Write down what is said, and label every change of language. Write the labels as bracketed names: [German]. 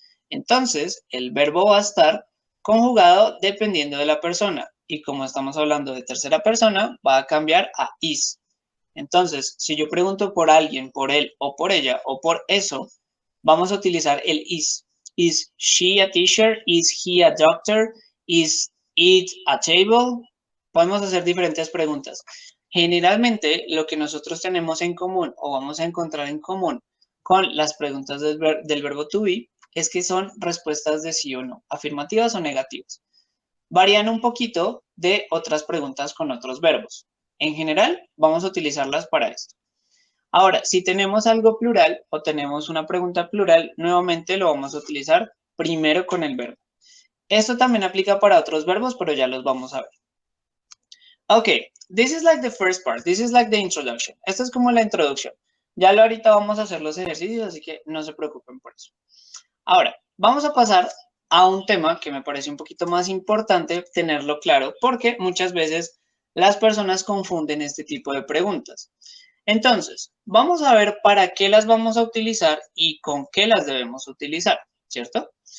[Spanish] Entonces, el verbo va a estar conjugado dependiendo de la persona. Y como estamos hablando de tercera persona, va a cambiar a is. Entonces, si yo pregunto por alguien, por él o por ella o por eso, vamos a utilizar el is. [English] Is she a teacher? Is he a doctor? Is it a table? [Spanish] podemos hacer diferentes preguntas. Generalmente, lo que nosotros tenemos en común o vamos a encontrar en común con las preguntas del verbo to be es que son respuestas de sí o no, afirmativas o negativas. Varían un poquito de otras preguntas con otros verbos. En general, vamos a utilizarlas para esto. Ahora, si tenemos algo plural o tenemos una pregunta plural, nuevamente lo vamos a utilizar primero con el verbo. Esto también aplica para otros verbos, pero ya los vamos a ver. [English] Ok, this is like the first part. This is like the introduction. [Spanish] Esto es como la introducción. Ya ahorita vamos a hacer los ejercicios, así que no se preocupen por eso. Ahora, vamos a pasar a un tema que me parece un poquito más importante tenerlo claro, porque muchas veces las personas confunden este tipo de preguntas. Entonces, vamos a ver para qué las vamos a utilizar y con qué las debemos utilizar, ¿cierto?